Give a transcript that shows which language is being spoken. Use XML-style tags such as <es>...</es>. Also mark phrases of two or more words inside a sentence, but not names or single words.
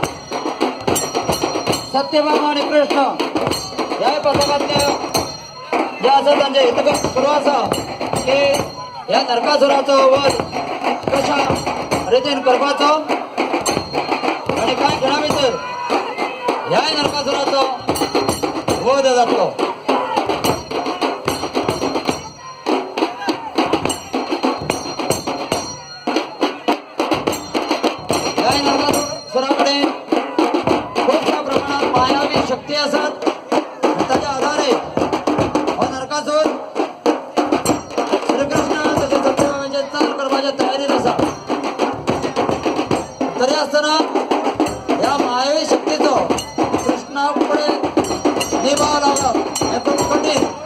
<kok>सत्यभामा आणि कृष्ण ह्या पथकांतले जे आसा तांचे हितकर सुरू आसा की ह्या नरकासुराचो वध कशा रितीन करपाचो आणि कांय खिणा भितर ह्या नरकासुराचो वध जातलो.</kok> <mr>नरकासुराकडे खूपशा प्रमाणात मायावी शक्ती असतात. त्याच्या आधारे हो नरकासूर श्रीकृष्ण तसेच सत्यभामेचे चाल करपाच्या तयारीत असा. तरी असताना या मायावी शक्तीचो कृष्णा पुढे निभाव लावला हे खूप कठीण.</mr>